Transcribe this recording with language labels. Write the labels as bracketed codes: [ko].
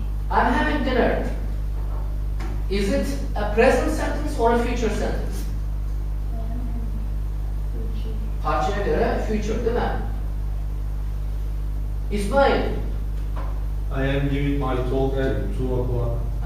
[en] I'm having dinner. Is it a present sentence or a future sentence? [tr] Parçaya göre future değil mi? İsmail. [en] I am giving my talk at 2 o'clock.